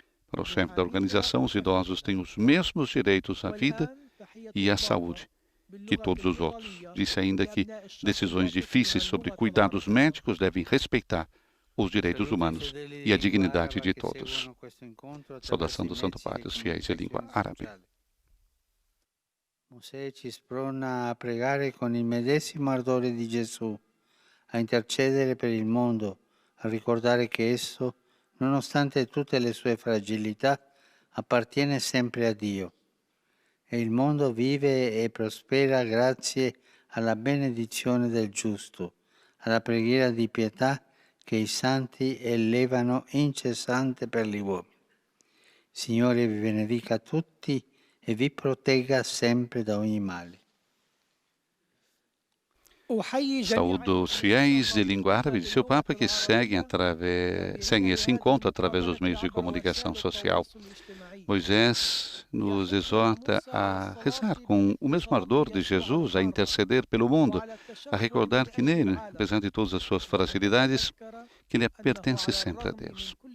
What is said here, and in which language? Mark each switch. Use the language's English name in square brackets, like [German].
[Portuguese] Para o chefe da organização, os idosos têm os mesmos direitos à vida e à saúde que todos os outros. Disse ainda que decisões difíceis sobre cuidados médicos devem respeitar os direitos humanos e a dignidade de todos. Saudação do Santo Padre, os fiéis em língua árabe. [Italian] Mosè ci sprona a pregare con il medesimo ardore di Gesù, a intercedere per il mondo, a ricordare che esso, nonostante tutte le sue fragilità, appartiene sempre a Dio. E il mondo vive e prospera grazie alla benedizione del giusto, alla preghiera di pietà che i santi elevano incessante per gli uomini. Signore vi benedica tutti e vi protegga sempre da ogni male. [Portuguese] Saúdo os fiéis de língua árabe, disse o Papa, que seguem esse encontro através dos meios de comunicação social. Moisés nos exorta a rezar com o mesmo ardor de Jesus, a interceder pelo mundo, a recordar que nele, apesar de todas as suas fragilidades, que ele pertence sempre a Deus.